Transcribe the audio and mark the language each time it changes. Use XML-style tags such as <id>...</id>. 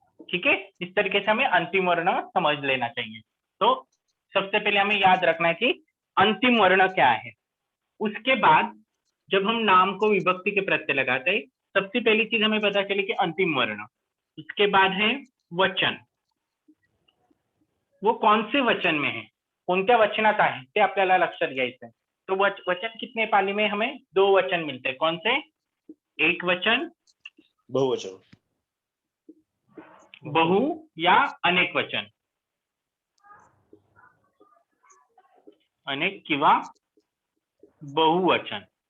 <hi>ठीक है, इस तरीके से हमें अंतिम वर्ण समझ लेना चाहिए. तो सबसे पहले हमें याद रखना है कि अंतिम वर्ण क्या है. उसके बाद जब हम नाम को विभक्ति के प्रत्यय लगाते हैं सबसे पहली चीज हमें पता चली कि अंतिम वर्ण। उसके बाद है वचन, वो कौन से वचन में है,</hi> <mr>कोणत्या वचनात आहे ते आपल्याला लक्षात घ्यायचं आहे।</mr> <hi>तो वचन कितने पाली में हमें 2 वचन मिलते हैं, कौन से? एक वचन, बहुवचन। बहु या अनेक वचन, अनेक किंवा बहुवचन।</hi>